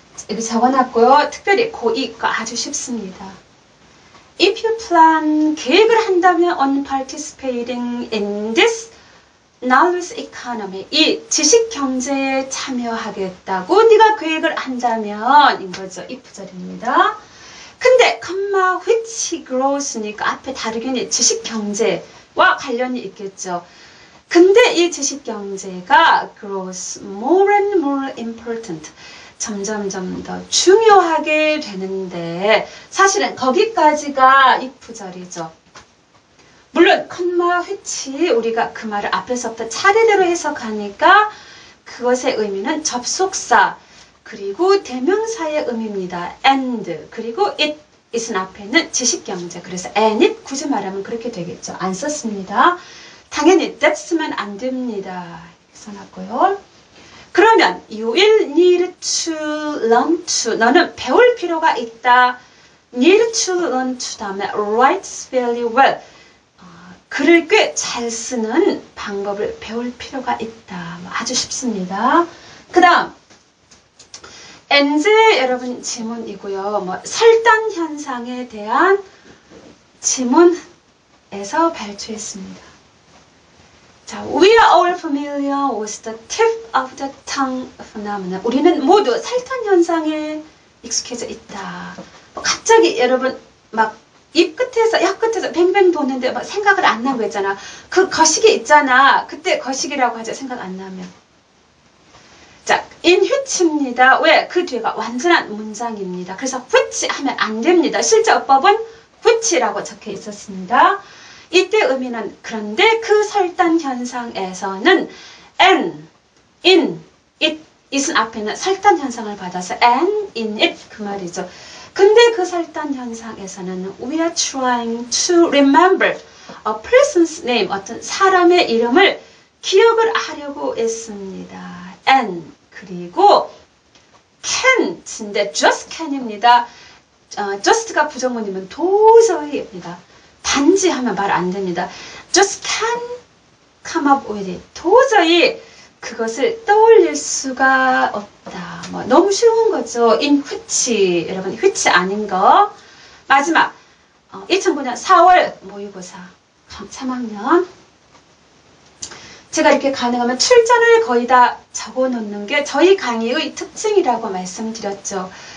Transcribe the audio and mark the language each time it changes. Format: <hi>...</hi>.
<ko>여기 적어놨고요. 특별히 고2가 아주 쉽습니다.</ko> <en>If you plan,</en> <ko>계획을 한다면</ko> <en>on participating in this knowledge economy,</en> <ko>이 지식 경제에 참여하겠다고 네가 계획을 한다면 인 거죠. if절입니다. 근데 컴마 which grows니까 앞에 다르게 지식 경제와 관련이 있겠죠. 근데 이 지식 경제가</ko> <en>grows more and more important.</en> <ko>점점점 더 중요하게 되는데 사실은 거기까지가 if절이죠. 물론 컴마 which 우리가 그 말을 앞에서부터 차례대로 해석하니까 그것의 의미는 접속사 그리고 대명사의 의미입니다. and 그리고 it은 앞에는 지식경제 그래서 and it 굳이 말하면 그렇게 되겠죠. 안 썼습니다. 당연히 that 쓰면 안 됩니다. 이렇게 써놨고요.</ko> <en>그러면 you will need to learn to</en> <ko>너는 배울 필요가 있다.</ko> <en>need to learn to</en> <ko>다음에</ko> <en>write very well</en> <ko>글을 꽤 잘 쓰는 방법을 배울 필요가 있다. 아주 쉽습니다. 그 다음 엔제 여러분 지문이고요. 뭐 설단 현상에 대한 지문에서 발췌했습니다.</ko> <en>자, we are all familiar with the tip of the tongue phenomenon.</en> <ko>우리는 모두 설단 현상에 익숙해져 있다. 뭐 갑자기 여러분 막 입 끝에서 약 끝에서 뱅뱅 도는데 막 생각을 안 나고 했잖아. 그 거시기 있잖아. 그때 거시기라고 하죠. 생각 안 나면. 자, in which입니다. 왜? 그 뒤가 완전한 문장입니다. 그래서 which 하면 안 됩니다. 실제 어법은 which라고 적혀 있었습니다. 이때 의미는 그런데 그 설단 현상에서는 and, in, it, it은 앞에는 설단 현상을 받아서 and, in, it 그 말이죠. 근데 그 설단 현상에서는</ko> <en>we are trying to remember a person's name,</en> <ko>어떤 사람의 이름을 기억을 하려고 했습니다. and 그리고 can인데 just can입니다. just가 부정문이면 도저히입니다. 단지 하면 말 안 됩니다.</ko> <en>just can come up with it.</en> <ko>도저히 그것을 떠올릴 수가 없다. 뭐 너무 쉬운 거죠. in which 여러분 which 아닌 거. 마지막 2009년 4월 모의고사 3학년 제가 이렇게 가능하면 출전을 거의 다 적어 놓는 게 저희 강의의 특징이라고 말씀드렸죠.</ko>